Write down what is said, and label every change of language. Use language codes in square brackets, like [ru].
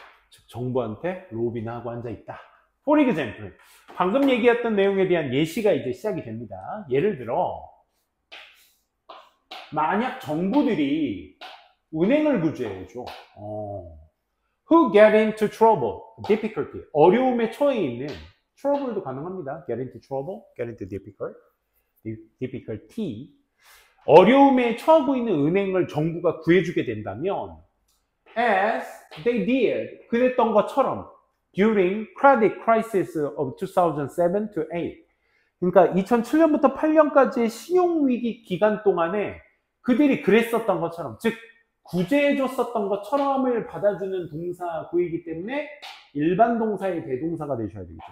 [ko] 즉 정부한테 로비나 하고 앉아있다. [en] For example, [ko] 방금 얘기했던 내용에 대한 예시가 이제 시작이 됩니다. 예를 들어 만약 정부들이 은행을 구제해줘. [en] Who get into trouble, difficulty, [ko] 어려움에 처해 있는 [en] trouble도 [ko] 가능합니다. [en] Get into trouble, get into difficulty. [ko] 어려움에 처하고 있는 은행을 정부가 구해주게 된다면 [en] as they did, [ko] 그랬던 것처럼 [en] during credit crisis of 2007 to 8. [ko] 그러니까 2007년부터 8년까지의 신용위기 기간 동안에 그들이 그랬었던 것처럼, 즉 구제해줬었던 것처럼을 받아주는 동사 구이기 때문에 일반 동사의 대동사가 되셔야 되겠죠.